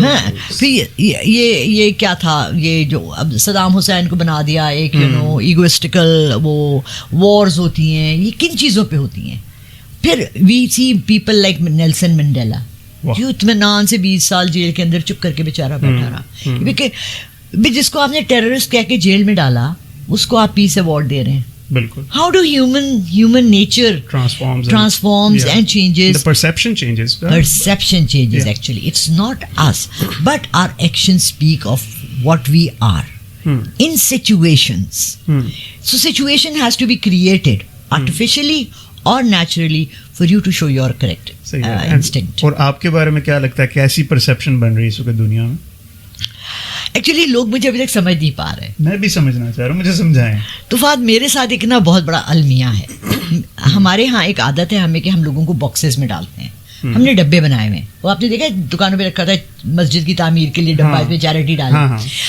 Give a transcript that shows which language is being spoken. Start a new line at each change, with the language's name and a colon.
Hindi: हाँ, फिर ये क्या था, ये जो अब सदाम हुसैन को बना दिया एक, यू नो, ईगोइस्टिकल, वो वॉर्स होती हैं, ये किन चीज़ों पे होती हैं? फिर
English: we see people like
Hindi: Nelson Mandela, जो इत्मीनान से 20 साल जेल के अंदर चुप करके बेचारा बैठा रहा, क्योंकि जिसको आपने टेररिस्ट कह के जेल में डाला, उसको आप पीस अवार्ड दे रहे हैं. बिल्कुल.
English: How do human nature transforms and changes? The perception changes. Perception changes, actually. It's not us, but our actions speak of what we are in situations. So situation has to be created artificially or naturally for you to show your correct instinct.
Hindi: और आपके बारे में क्या लगता है, कैसी perception बन रही है इस वक्त दुनिया में? एक्चुअली लोग मुझे अभी तक समझ नहीं पा रहे. मैं भी समझना चाह रहा हूँ, मुझे समझाएं. तुफात, मेरे साथ एक ना बहुत बड़ा अलमिया है. हमारे यहाँ एक आदत है हमें कि हम लोगों को बॉक्सेस में डालते हैं. हमने डब्बे बनाए हुए हैं, वो आपने देखा दुकानों पे रखा था, मस्जिद की तामीर के लिए डब्बा, इसमें चैरिटी डाली.